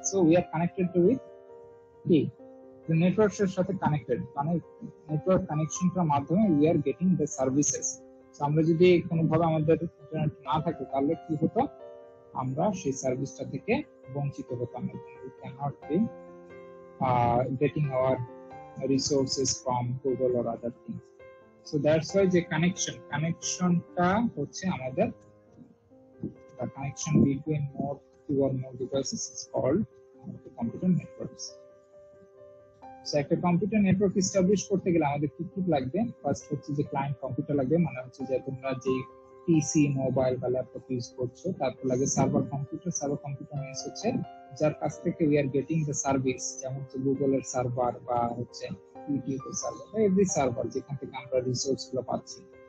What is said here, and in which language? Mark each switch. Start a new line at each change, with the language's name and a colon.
English: So we are connected with কি?
Bangla: নেটওয়ার্কের সাথে
English: connected,
Bangla: মানে নেটওয়ার্ক কানেকশনটার মাধ্যমে
English: We are getting the services.
Bangla: আমরা যদি কোনোভাবে আমাদের ইন্টারনেট না থাকে তাহলে কি হতো? আমরা সেই সার্ভিসটা থেকে বঞ্চিত হতাম।
English: We can not be getting our resources from Google or other things. So that's why
Bangla: যে কানেকশনটা হচ্ছে আমাদের,
English: the connection between two or more devices is called computer networks.
Bangla: So একটা কম্পিউটার নেটওয়ার্ক এস্টাবলিশ করতে গেলে আমাদের কি কি লাগবে? ফার্স্ট হচ্ছে যে ক্লায়েন্ট কম্পিউটার লাগবে, মানে হচ্ছে যে তোমরা যে পিসি, মোবাইল বা ল্যাপটপ ইউজ করছো। তারপর লাগে server computer. Server computer means হচ্ছে যার কাছ থেকে
English: we are getting the service,
Bangla: যেমন হচ্ছে গুগলের সার্ভার বা হচ্ছে ইউটিউবের সার্ভার বা এভরি সার্ভার, যেখান থেকে আমরা রিসোর্স গুলো পাচ্ছি।